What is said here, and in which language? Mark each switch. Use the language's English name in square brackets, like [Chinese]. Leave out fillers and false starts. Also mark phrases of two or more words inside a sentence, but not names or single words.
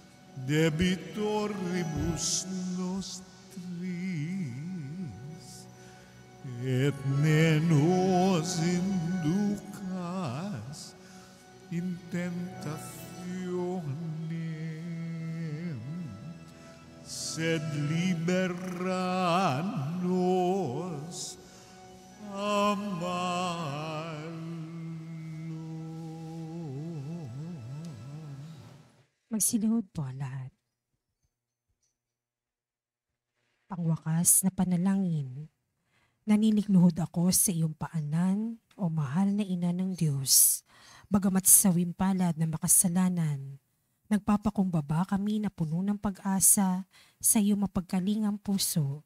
[Latin] debitoribus nostris, et ne nos inducas in tentationem, sed libera nos a malo. [Filipino] Magsilihod po ang lahat. Pangwakas na panalangin. Naninikluhod ako sa iyong paanan, o mahal na ina ng Diyos. Bagamat sa wimpalad na makasalanan, nagpapakumbaba kami na puno ng pag-asa sa iyong mapagkalingang puso.